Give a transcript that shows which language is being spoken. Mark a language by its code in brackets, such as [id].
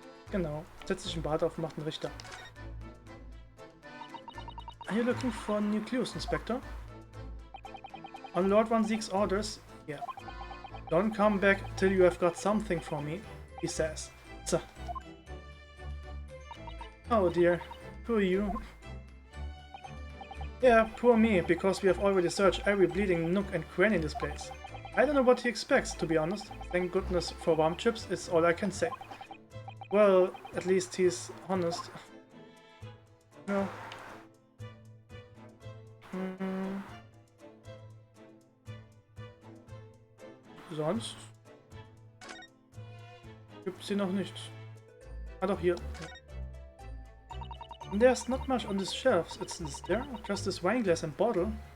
[de] Genau, setzt sich ein Bart auf, macht einen Richter. [en] Are you looking for new clues, Inspector? On Lord Van Zeek's orders? Yeah. Don't come back till you have got something for me, he says. So. Oh dear, poor you. Yeah, poor me, because we have already searched every bleeding nook and cranny in this place. I don't know what he expects, to be honest. Thank goodness for warm chips, is all I can say. Well, at least he's honest. No. [de] sonst gibt es hier noch nichts. Ah, doch, hier. [en] And there's not much on these shelves. It's there, just this wine glass and bottle.